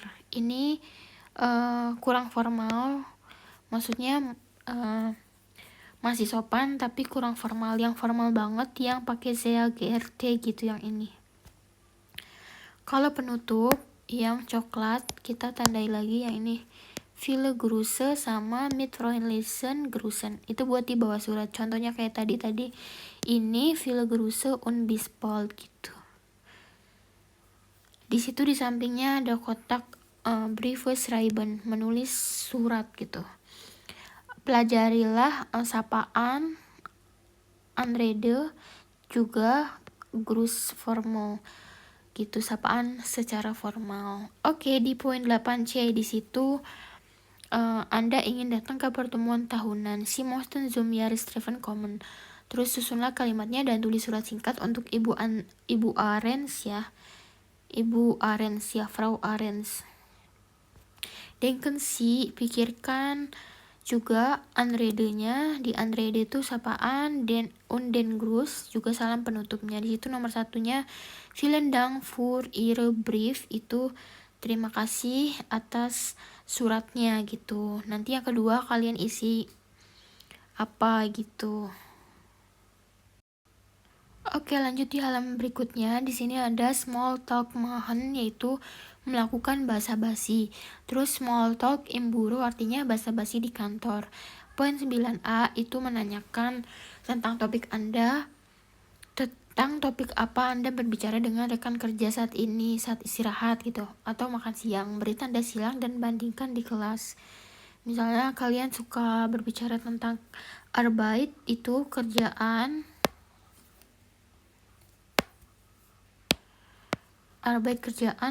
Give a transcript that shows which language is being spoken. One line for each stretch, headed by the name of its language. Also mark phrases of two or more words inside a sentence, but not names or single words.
Indonesian: Ini kurang formal, maksudnya masih sopan tapi kurang formal. Yang formal banget yang pakai
German: Sehr geehrte
Indonesian: gitu yang ini. Kalau penutup yang coklat kita tandai lagi yang ini.
German: Viele Grüße sama mit freundlichen Grüßen.
Indonesian: Itu buat di bawah surat. Contohnya kayak tadi ini
German: viele Grüße und bis bald
Indonesian: gitu. Di situ di sampingnya ada kotak
German: Briefe schreiben,
Indonesian: menulis surat gitu. Pelajarilah sapaan Anrede juga Gruß formal gitu, sapaan secara formal. Oke, di poin 8C di situ Anda ingin datang ke pertemuan tahunan.
German: Sie möchten zum Jahrestreffen kommen.
Indonesian: Terus susunlah kalimatnya dan tulis surat singkat untuk Ibu Arends ya. Ibu Arends ya, Frau Arends.
German: Denken Sie,
Indonesian: pikirkan, juga unreadnya, di unread itu sapaan,
German: den den Gruß
Indonesian: juga salam penutupnya. Di situ nomor satunya
German: vielen Dank für Ihre Brief,
Indonesian: itu terima kasih atas suratnya gitu. Nanti yang kedua kalian isi apa gitu. Oke, lanjut di halaman berikutnya. Di sini ada
German: small talk machen,
Indonesian: yaitu melakukan basa-basi. Terus
German: small talk im Büro
Indonesian: artinya basa-basi di kantor. Poin 9a itu menanyakan tentang topik Anda, tentang topik apa Anda berbicara dengan rekan kerja saat ini, saat istirahat gitu, atau makan siang. Beri tanda silang dan bandingkan di kelas. Misalnya kalian suka berbicara tentang Arbeit, itu kerjaan, Arbeit kerjaan,